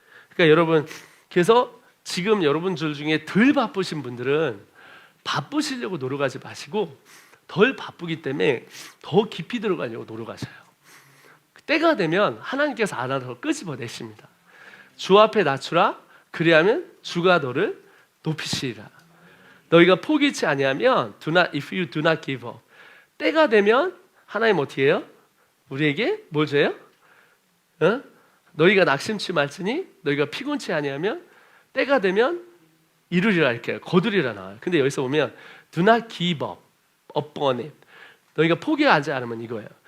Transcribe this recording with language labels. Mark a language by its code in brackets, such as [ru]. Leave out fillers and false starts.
[ko] 그러니까 여러분 그래서 지금 여러분들 중에 덜 바쁘신 분들은 바쁘시려고 노력하지 마시고 덜 바쁘기 때문에 더 깊이 들어가려고 노력하셔요. 때가 되면 하나님께서 알아서 끄집어내십니다. 주 앞에 낮추라 그리하면 주가 너를 높이시리라. 너희가 포기치 아니하면 [en] if you do not give up. [ko] 때가 되면 하나님 어떻게 해요? 우리에게 뭘 줘요? 너희가 낙심치 말지니 너희가 피곤치 아니하면 때가 되면 이루리라 이렇게 거두리라 나와요. 근데 여기서 보면 [en] do not give up upon it. [ko] 너희가 포기하지 않으면 이거예요.